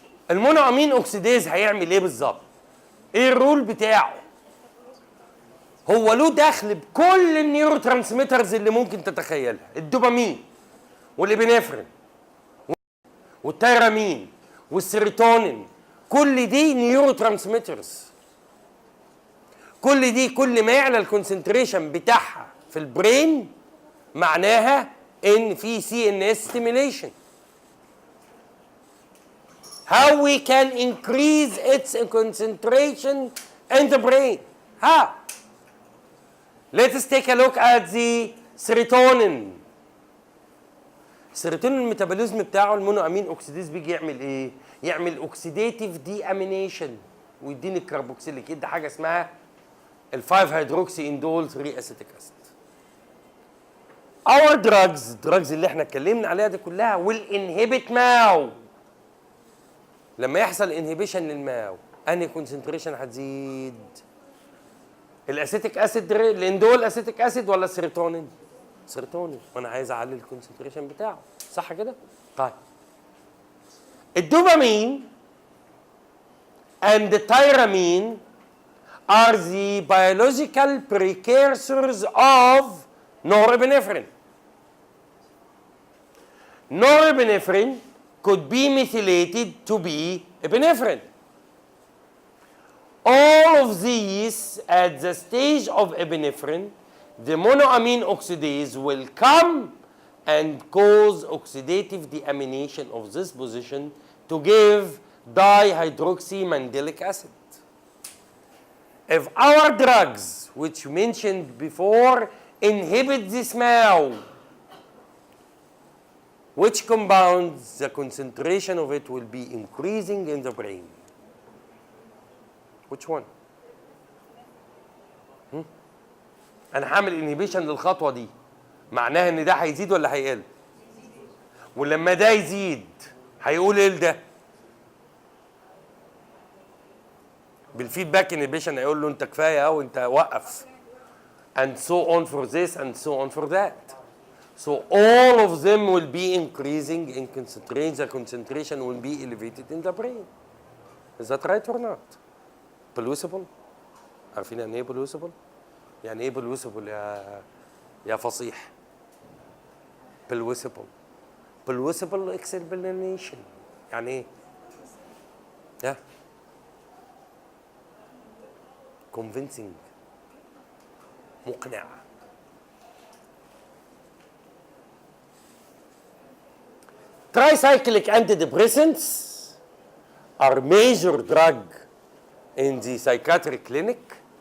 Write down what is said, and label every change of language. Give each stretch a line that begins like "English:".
Arabic: المونوامين اوكسيديز هيعمل ايه بالظبط؟ ايه الرول بتاعه؟ هو له دخل بكل النيورو ترانسميترز اللي ممكن تتخيلها، الدوبامين والابنفرين والتيرامين والسيروتونين، كل دي نيورو ترانسميترز. كل دي كل ما يعلى الكونسنتريشن بتاعها في البرين معناها ان في سي ان اس ستيميوليشن.
English: How we can increase its concentration in the brain? How? Let's take a look at the serotonin.
Arabic: السيروتونين الميتابوليزم بتاعه المونوامين اوكسيديز بيجي يعمل ايه؟ يعمل اوكسيديتيف دي امينيشن ويديني الكربوكسيليك، يدي حاجه اسمها ال5 هيدروكسي اندول 3 اسيتيك اسيد.
English: Our drugs،
Arabic: الدراجز اللي احنا اتكلمنا عليها دي كلها
English: will inhibit
Arabic: ماو. لما يحصل انهبيشن للماو انهي كونسنتريشن هتزيد؟ الاسيتيك اسيد، الاندول اسيتيك اسيد ولا السيروتونين؟ سيروتونين، وانا عايز اعلي الكونسنتريشن بتاعه، صح كده؟ طيب الدوبامين
English: and the tyramine are the biological precursors of norepinephrine. Norepinephrine could be methylated to be epinephrine. All of these at the stage of epinephrine, the monoamine oxidase will come and cause oxidative deamination of this position to give dihydroxymandylic acid. If our drugs, which mentioned before, inhibit this MAO, which compounds, the concentration of it will be increasing in the brain. Which one?
Arabic: أنا هعمل inhibition للخطوة دي، معناها إن ده هيزيد ولا هيقل؟ ولما ده يزيد هيقول إيه لده؟ بالفيدباك انيبيشن هيقول له انت كفايه او انت وقف.
English: and so on for this and so on for that. So all of them will be increasing in concentration. The concentration will be elevated in the brain. Is that right or not? Pollucible?
Arabic: عارفين يعني ايه pollucible؟ يعني ايه pollucible يا فصيح؟ pollucible.
English: Pollucible explanation.
Arabic: يعني ايه؟ yeah.
English: convincing،
Arabic: مقنع.
English: Tricyclic antidepressants are major drug in the psychiatric clinic.